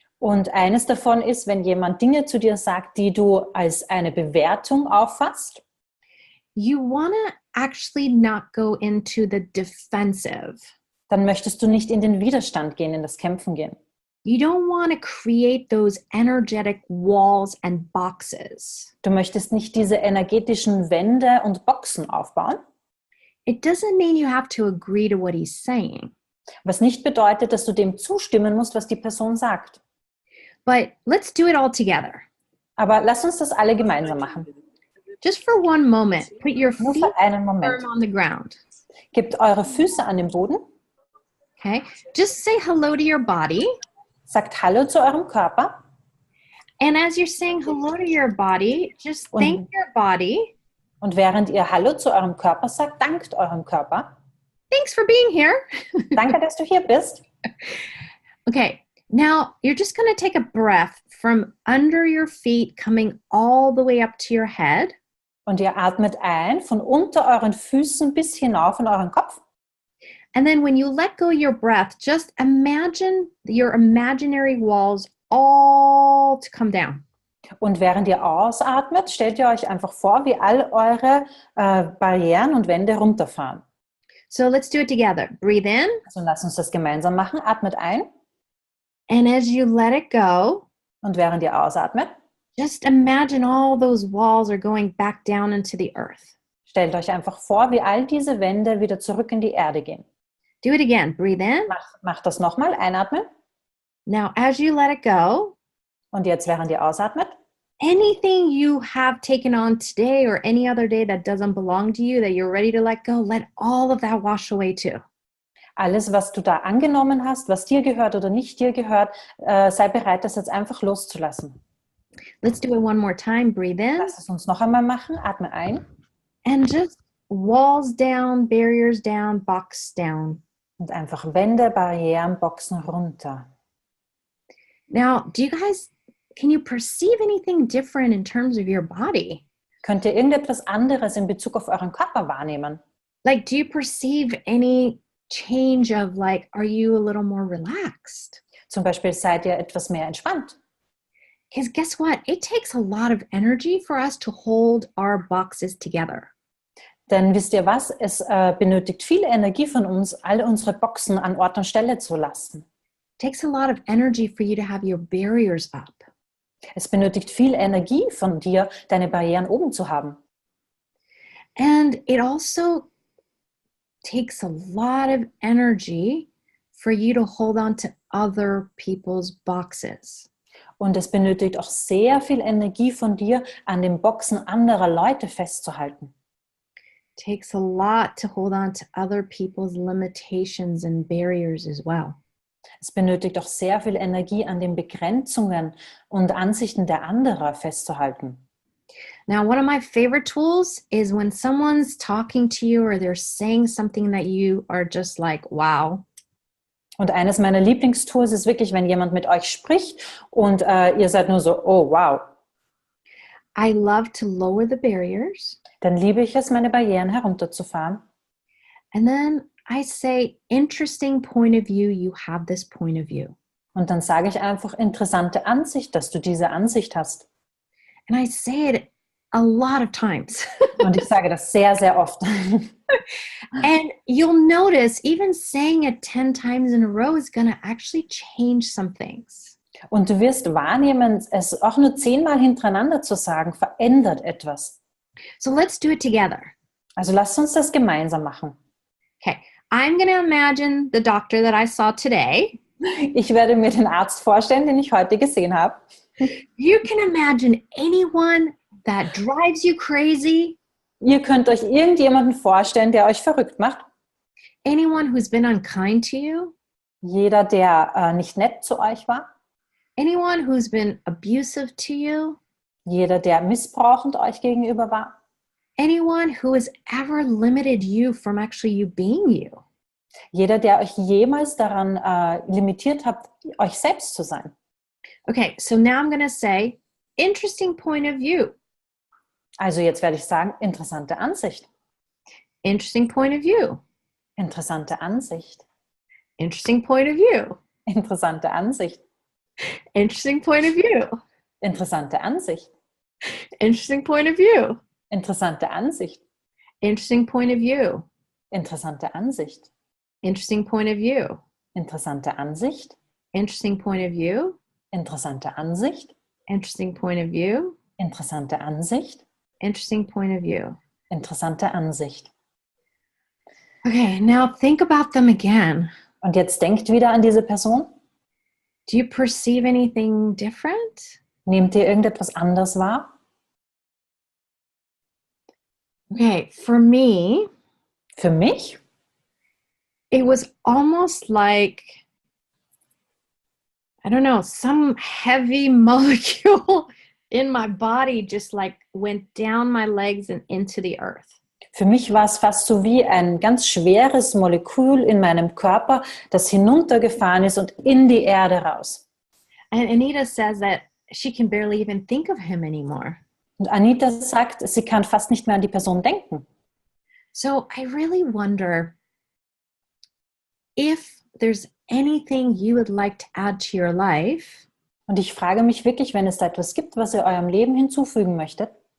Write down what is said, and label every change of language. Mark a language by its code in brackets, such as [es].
[de] Und eines davon ist, wenn jemand Dinge zu dir sagt, die du als eine Bewertung auffasst, [en] you want to actually not go into the defensive. [de] dann möchtest du nicht in den Widerstand gehen, in das Kämpfen gehen. [en] You don't want to create those energetic walls and boxes. [de] Du möchtest nicht diese energetischen Wände und Boxen aufbauen. [en] It doesn't mean you have to agree to what he's saying. [de] Was nicht bedeutet, dass du dem zustimmen musst, was die Person sagt. [en] But let's do it all together. [de] Aber lass uns das alle gemeinsam machen. [en] Just for one moment, put your [de] Nur [en] feet [de] für einen Moment. [en] firm on the ground. [de] Gebt eure Füße an den Boden. [en] Okay? Just say hello to your body. [de] Sagt Hallo zu eurem Körper. [en] And as you're saying hello to your body, just thank your body. [de] Und während ihr Hallo zu eurem Körper sagt, dankt eurem Körper. [en] Thanks for being here. [de] Danke, dass du hier bist. [en] Okay, now you're just going to take a breath from under your feet coming all the way up to your head. [de] Und ihr atmet ein von unter euren Füßen bis hinauf in euren Kopf. [en] And then when you let go your breath, just imagine your imaginary walls all to come down. [de] Und während ihr ausatmet, stellt ihr euch einfach vor, wie all eure Barrieren und Wände runterfahren. [en] So let's do it together. Breathe in. [de] Also lasst uns das gemeinsam machen. Atmet ein. [en] And as you let it go, [de] Und während ihr ausatmet, [en] just imagine all those walls are going back down into the earth. [de] stellt euch einfach vor, wie all diese Wände wieder zurück in die Erde gehen. [en] Do it again. Breathe in. [de] Macht das nochmal. Einatmen. [en] Now, as you let it go, [de] Und jetzt, während ihr ausatmet, [en] anything you have taken on today or any other day that doesn't belong to you, that you're ready to let go, let all of that wash away too. [de] alles, was du da angenommen hast, was dir gehört oder nicht dir gehört, sei bereit, das jetzt einfach loszulassen. [en] Let's do it one more time. Breathe in. [de] Lass es uns noch einmal machen. Atme ein. [en] And just walls down, barriers down, box down. [de] Und einfach Wände, Barrieren, Boxen runter. [en] Now, can you perceive anything different in terms of your body? [de] Könnt ihr irgendetwas anderes in Bezug auf euren Körper wahrnehmen? [en] Like, do you perceive any change of like, are you a little more relaxed? [de] Zum Beispiel seid ihr etwas mehr entspannt. [en] Because guess what? It takes a lot of energy for us to hold our boxes together. [de] Denn wisst ihr was? Es benötigt viel Energie von uns, alle unsere Boxen an Ort und Stelle zu lassen. [en] It takes a lot of energy for you to have your barriers up. [de] Es benötigt viel Energie von dir, deine Barrieren oben zu haben. [en] And it also takes a lot of energy for you to hold on to other people's boxes. [de] Und es benötigt auch sehr viel Energie von dir, an den Boxen anderer Leute festzuhalten. [en] Takes a lot to hold on to other people's limitations and barriers as well. [de] Es benötigt auch sehr viel Energie, an den Begrenzungen und Ansichten der anderen festzuhalten. [en] Now, one of my favorite tools is when someone's talking to you or they're saying something that you are just like, wow. [de] Und eines meiner Lieblingstools ist wirklich, wenn jemand mit euch spricht und ihr seid nur so, oh wow. [en] I love to lower the barriers. [de] Dann liebe ich es, meine Barrieren herunterzufahren. [en] And then I say, interesting point of view, you have this point of view. [de] Und dann sage ich einfach, interessante Ansicht, dass du diese Ansicht hast. [en] And I say it a lot of times. [de] Und ich sage das sehr, sehr oft. [en] And you'll notice, even saying it 10 times in a row is going to actually change some things. [de] Und du wirst wahrnehmen, es auch nur 10-mal hintereinander zu sagen, verändert etwas. [en] So let's do it together. [de] Also lasst uns das gemeinsam machen. [en] Okay, I'm going to imagine the doctor that I saw today. [de] Ich werde mir den Arzt vorstellen, den ich heute gesehen habe. [en] You can imagine anyone that drives you crazy. [de] Ihr könnt euch irgendjemanden vorstellen, der euch verrückt macht. [en] Anyone who's been unkind to you. [de] Jeder, der nicht nett zu euch war. [en] Anyone who's been abusive to you. [de] Jeder, der missbrauchend euch gegenüber war. [en] Anyone who has ever limited you from actually you being you. [de] Jeder, der euch jemals daran limitiert hat, euch selbst zu sein. [en] Okay, so now I'm going to say, interesting point of view. [de] Also jetzt werde ich sagen, interessante Ansicht. [en] Interesting point of view. [de] Interessante Ansicht. [en] Interesting point of view. [de] Interessante Ansicht. [en] Interesting point of view. [de] Interessante Ansicht. [en] Interesting point of view. [de] Interessante Ansicht. [en] Interesting point of view. [de] Interessante Ansicht. [en] Interesting point of view. [de] Interessante Ansicht. [en] Interesting point of view. [de] Interessante Ansicht. [en] Interesting point of view. [de] Interessante Ansicht. [en] Interesting point of view. [de] Interessante Ansicht. [en] Okay, now think about them again. [de] Und jetzt denkt wieder an diese Person. [en] Do you perceive anything different? [de] Nehmt ihr irgendetwas anders wahr? [en] Okay, for me, [de] Für mich? [en] it was almost like, I don't know, some heavy molecule in my body just like went down my legs and into the earth. [de] Für mich war es fast so wie ein ganz schweres Molekül in meinem Körper, das hinuntergefahren ist und in die Erde raus. [en] And Anita says that she can barely even think of him anymore. [de] Und Anita sagt, sie kann fast nicht mehr an die Person denken. [en] So I really wonder if there's anything you would like to add to your life. [de] Und ich frage mich wirklich, wenn es da etwas gibt, was ihr eurem Leben hinzufügen möchtet,